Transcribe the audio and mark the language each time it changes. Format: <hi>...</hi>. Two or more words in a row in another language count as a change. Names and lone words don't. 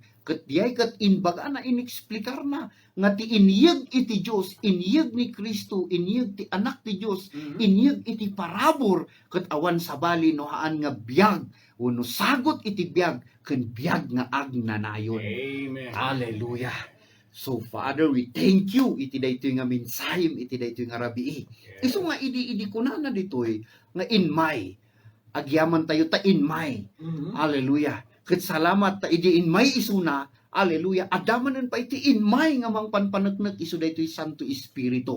<ilo>Ket diay ket inbaga na inexplikar na nga ti inyeg iti Dios, inyeg ni Kristo, inyeg ti anak ti Dios, inyeg iti parabor ket awan sabali no haan nga biag uno sagot iti biag ken biag nga agnanayon. Amen. Hallelujah.</ilo> <en>So Father, we thank you</en> <ilo>iti daytoy nga mensahim iti daytoy nga rabii. Yes. Isu nga idi kunana ditoy nga in may agyaman tayo ta in may. Hallelujah. Ket salamat ta idi in may isuna. Hallelujah. Adamanen pa iti in may nga mangpanpaneknek isu daytoy Santo Espiritu.</ilo>